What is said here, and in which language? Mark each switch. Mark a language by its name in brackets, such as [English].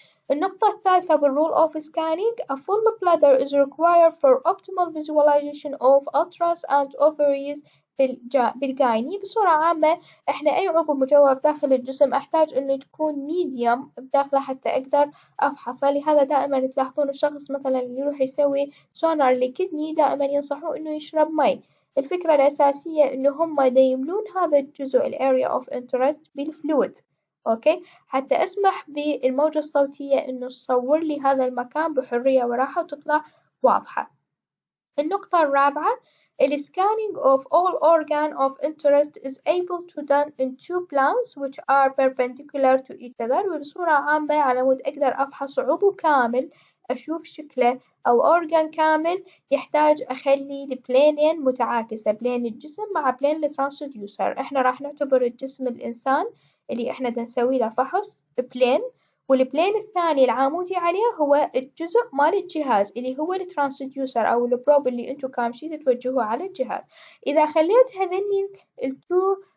[Arabic] النقطة الثالثة [English] بالrule of scanning a full bladder is required for optimal visualization of ultras and ovaries [Arabic] بالجايني. بصورة عامة إحنا أي عضو مجوف داخل الجسم أحتاج إنه تكون ميديم بداخله حتى أقدر أفحصه. لهذا دائما تلاحظون الشخص مثلا اللي يروح يسوي سونار لكدني دائما ينصحوه إنه يشرب مي. الفكرة الأساسية إنه هم يملون هذا الجزء ال [English] area of interest [Arabic] بالفلويد. أوكي حتى أسمح بالموجة الصوتية إنه تصور لي هذا المكان بحرية وراحة وتطلع واضحة. النقطة الرابعة [English] the scanning of all organ of interest is able to done in two planes which are perpendicular to each other. [Arabic] وبصورة عامة على مود أقدر أفحص عضو كامل أشوف شكله أو organ كامل يحتاج أخلي البلينين متعاكسة بلين الجسم مع بلين الترانسديوسر. إحنا راح نعتبر الجسم الإنسان اللي إحنا نسوي له فحص بلين، والبلين الثاني العمودي عليه هو الجزء مال الجهاز اللي هو الترانسديوسر أو البروب اللي انتو كامشين توجهوه على الجهاز. إذا خليت هذني التو